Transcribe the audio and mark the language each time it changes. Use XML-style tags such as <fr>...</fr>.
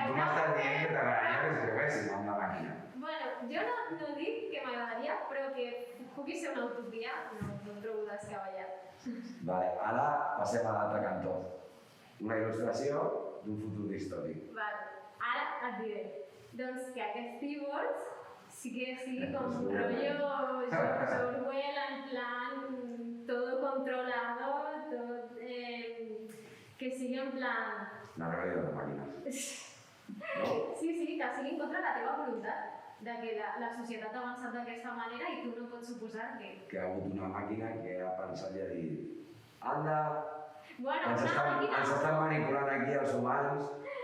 <ca>Tu m'estàs dient que t'agradaria que ens creuéssim amb la màquina. Bueno, jo no dic que m'agradaria, però que pugui ser una utopia, no em trobo descabellat. Vale, ara passem a l'altre cantó. Una il·lustració d'un futur distòpic. Vale, ara et diré. Doncs que aquests cíborgs</ca> <es>Sí que sí, como un rollo George Orwell, en plan, todo controlado, todo,</es> <ca>que sigui en plan... La rebel·lió de màquines. Sí, sí, que sigui en contra de la teva voluntat, de que la societat ha avançat d'aquesta manera i tu no pots suposar que... Que ha hagut una màquina que ha pensat i ha dit anda, Bueno, ens estan manipulant aquí els humans.</ca>